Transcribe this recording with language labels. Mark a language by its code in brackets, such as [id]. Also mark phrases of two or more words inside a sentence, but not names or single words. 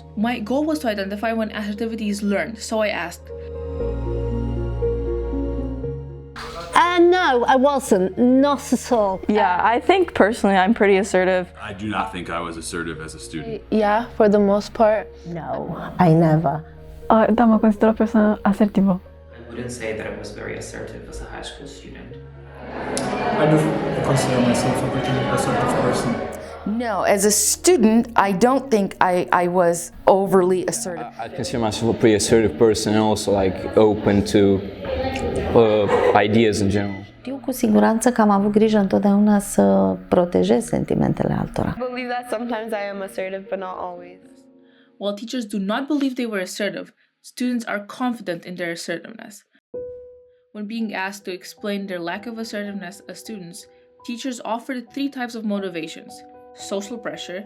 [en] My goal was to identify when assertivity is learned, so I asked, no, I wasn't. Not at all. Yeah, I think personally I'm pretty assertive. I do not think I was assertive as a student. Yeah, for the most part. No, I never. [ro] Da, mă consider o persoană asertivă. [en] I wouldn't say that I was very assertive as a high school student. I do consider myself a pretty assertive person. No, as a student, I don't think I was overly assertive. I consider myself a pretty assertive person and also open to ideas in general. [ro] Știu cu siguranță că am avut grijă întotdeauna să protejez sentimentele altora. [en] I believe that sometimes I am assertive, but not always. while teachers do not believe they were assertive, students are confident in their assertiveness. When being asked to explain their lack of assertiveness as students, teachers offered 3 types of motivations: social pressure.